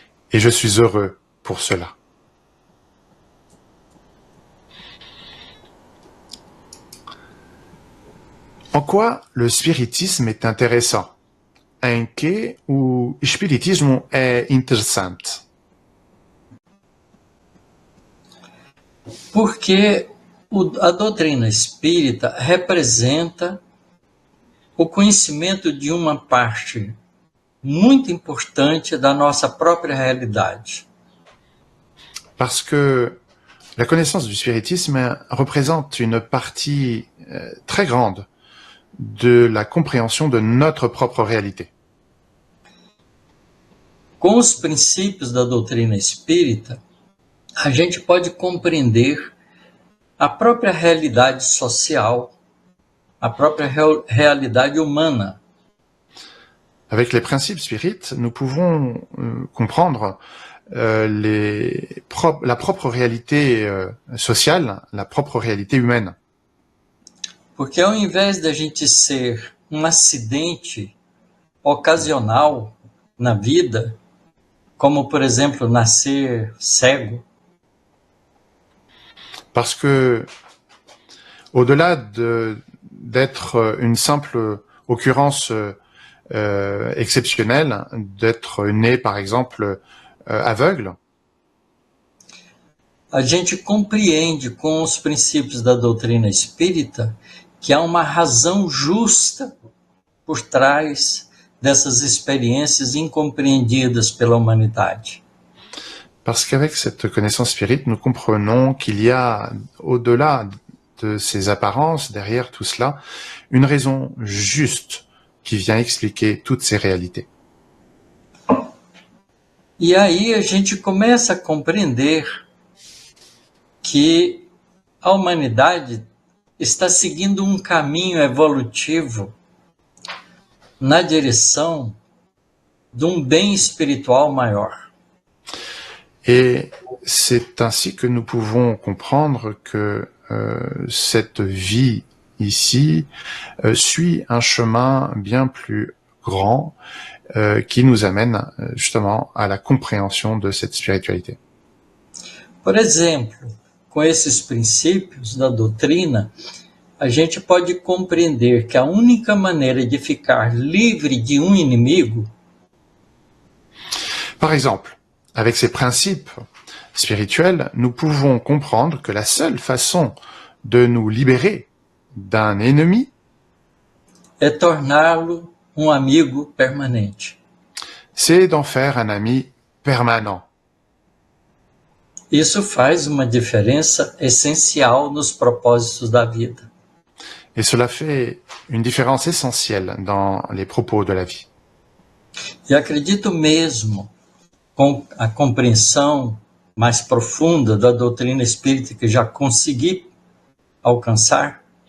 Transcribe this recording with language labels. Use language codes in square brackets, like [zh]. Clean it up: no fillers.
[fr] Et je suis heureux pour cela. En quoi le spiritisme est intéressant? [pt] Em que o espiritismo é interessante? Porque a doutrina espírita representa o conhecimento de uma parte muito importante da nossa própria realidade. [fr] Parce que la connaissance du spiritisme représente une partie très grande de la compréhension de notre propre réalité. [pt] Com os princípios da doutrina espírita, a gente pode compreender a própria realidade social, a própria realidade humana. [fr] Avec les principes spirites, nous pouvons comprendre la propre réalité sociale, la propre réalité humaine. [pt] Porque ao invés da gente ser um acidente ocasional na vida, como, por exemplo, nascer cego, [fr] Parce que Au-delà d'être une simple occurrence exceptionnelle, d'être né, par exemple, aveugle, [pt] a gente compreende com os princípios da doutrina espírita que há uma razão justa por trás dessas experiências incompreendidas pela humanidade. [fr] parce qu'avec cette connaissance spirite, nous comprenons qu'il y a, au-delà de ces apparences, derrière tout cela, une raison juste qui vient expliquer toutes ces réalités. [pt] E aí a gente começa a compreender que a humanidade está seguindo um caminho evolutivo na direção de um bem espiritual maior. [fr] Et c'est ainsi que nous pouvons comprendre que cette vie ici suit un chemin bien plus grand qui nous amène justement à la compréhension de cette spiritualité. [pt] Por exemplo, com esses princípios da doutrina, a gente pode compreender que a única maneira de ficar livre de um inimigo [fr] Par exemple, avec ces principes spirituels, nous pouvons comprendre que la seule façon de nous libérer d'un ennemi [pt] é torná-lo um amigo permanente. [fr] c'est d'en faire un ami permanent. [pt] Isso faz uma diferença essencial nos propósitos da vida. [fr] Et cela fait une différence essentielle dans les propos de la vie. [pt] E acredito mesmo, com a compreensão mais profunda da doutrina espírita que já consegui alcançar,